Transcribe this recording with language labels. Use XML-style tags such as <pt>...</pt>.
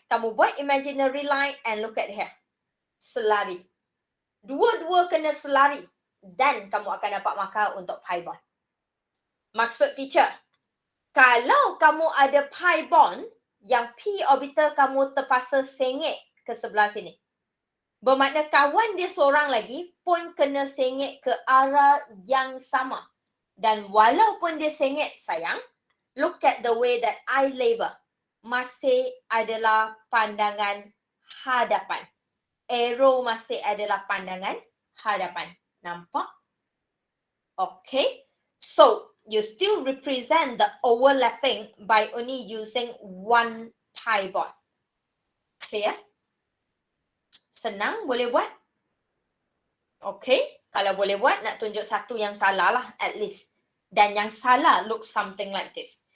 <ms>Kamu buat</ms> <en>imaginary line and look at here.</en> <ms>Selari. Dua-dua kena selari. Dan kamu akan dapat markah untuk pi bond. Maksud teacher, kalau kamu ada pi bond, yang p orbital kamu terpaksa sengit ke sebelah sini. Bermakna kawan dia seorang lagi pun kena sengit ke arah yang sama. Dan walaupun dia sengit, sayang,</ms> <en>look at the way that I label.</en> <ms>Masih adalah pandangan hadapan. Arrow masih adalah pandangan hadapan. Nampak? Okay.</ms> <en>So, you still represent the overlapping by only using one pi bond.</en> <ms>Clear? Senang, boleh buat? Okay. Kalau boleh buat, nak tunjuk satu yang salah lah</ms> <en>at least.</en> <ms>Dan yang salah</ms> <en>look something like this.</en>